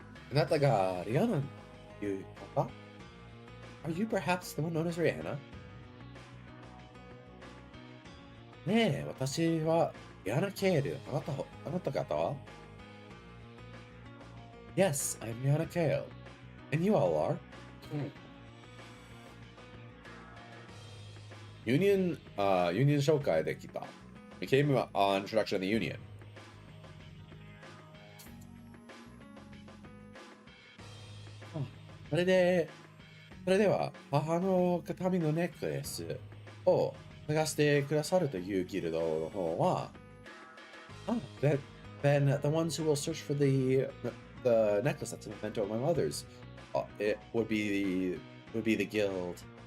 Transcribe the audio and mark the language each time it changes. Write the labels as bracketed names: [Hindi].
[Japanese] あなたがリアナという方? [English] Are you perhaps the one known as Rihanna? [Japanese] ねえ、私はリアナ・ケール。あなた方は? [English] Yes, I'm Rihanna Kale. And you all are? [Japanese] Union 紹介できた. [English] We came on introduction of the Union. [Japanese] それでは母の形見のネックレスを探してくださるというギルドの方は、 [English] then the ones who will search for the necklace that's a memento of my mother's, it would be the guild.